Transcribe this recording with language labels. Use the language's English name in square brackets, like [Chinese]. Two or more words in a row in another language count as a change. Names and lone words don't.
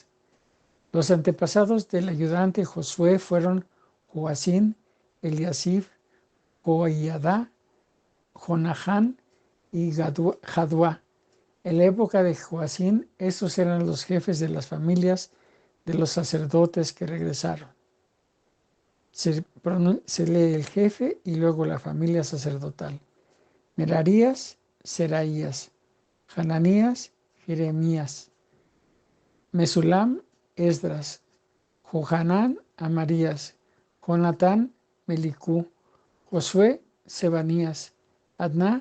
[Spanish] Los antepasados del ayudante Josué fueron Joacín, Eliasib, Joiadá, Jonaján y Jaduá. En la época de Joacín, estos eran los jefes de las familias de los sacerdotes que regresaron. Se lee el jefe y luego la familia sacerdotal: Merarías, Seraías, Hananías, Jeremías, Mesulam, Esdras, Johanán, Amarías, Jonatán, Melicú, Josué, Sebanías, Adná,